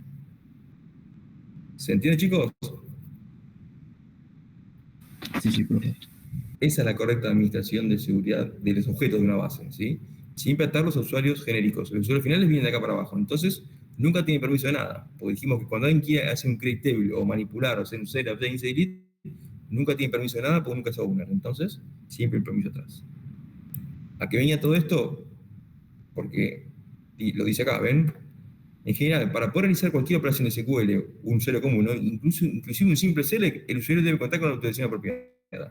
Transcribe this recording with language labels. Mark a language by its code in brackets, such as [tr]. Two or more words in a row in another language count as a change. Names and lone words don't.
[es] ¿Se entiende, chicos? Sí, profe. Esa es la correcta administración de seguridad de los objetos de una base, ¿sí? Siempre atarlos a usuarios genéricos. Los usuarios finales vienen de acá para abajo. Entonces, nunca tiene permiso de nada. Porque dijimos que cuando alguien quiere hacer un [en] create table [es] o manipular o hacer un [en] setup, update, delete, [es] nunca tiene permiso de nada porque nunca es owner. Entonces, siempre el permiso atrás. ¿A qué venía todo esto? Porque, y lo dice acá, ¿ven? En general, para poder realizar cualquier operación de SQL, un usuario común, ¿no? Inclusive un simple select, el usuario debe contar con la autorización de propiedad.